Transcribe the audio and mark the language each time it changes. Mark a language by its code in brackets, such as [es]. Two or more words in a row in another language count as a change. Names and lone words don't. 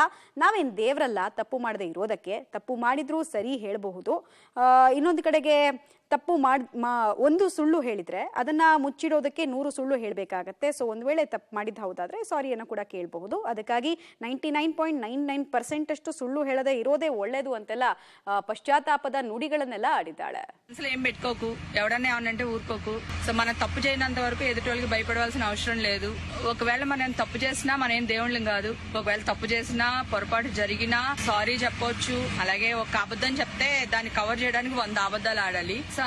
[kn] ನಾವೇನ್ ದೇವರಲ್ಲ ತಪ್ಪು ಮಾಡದೇ ಇರೋದಕ್ಕೆ. ತಪ್ಪು ಮಾಡಿದ್ರೂ ಸರಿ ಹೇಳಬಹುದು. ಇನ್ನೊಂದು ಕಡೆಗೆ ತಪ್ಪು ಒಂದು ಸುಳ್ಳು ಹೇಳಿದ್ರೆ ಅದನ್ನ ಮುಚ್ಚಿಡೋದಕ್ಕೆ 100 ಸುಳ್ಳು ಹೇಳಬೇಕಾಗತ್ತೆ. ಸೊ ಒಂದ್ ವೇಳೆ ತಪ್ಪು ಮಾಡಿದ ಹೌದಾದ್ರೆ ಸಾರಿಯನ್ನು ಕೂಡ ಕೇಳಬಹುದು. ಅದಕ್ಕಾಗಿ 99.99% ಅಷ್ಟು ಸುಳ್ಳು ಹೇಳದೆ ಇರೋದೇ ಒಳ್ಳೇದು ಅಂತೆಲ್ಲ పశ్చాత్తాపದ ನುಡಿಗಳನ್ನೆಲ್ಲ ఆడిದ್ದಾಳೆ. [te] అసలు ఏం పెట్టుకోకు, ఎవడన్నా ఏమనంటే ఊరుకోకు. సో మనం తప్పు చేయనంత వరకు ఎదుటి వాళ్ళకి భయపడవలసిన అవసరం లేదు. ఒకవేళ మనం తప్పు చేసినా మనం ఏం దేవుళ్ళం కాదు. ఒకవేళ తప్పు చేసినా పొరపాటు జరిగినా సారీ చెప్పొచ్చు. అలాగే ఒక అబద్ధం చెప్తే దాన్ని కవర్ చేయడానికి 100 అబద్ధాలు ఆడాలి.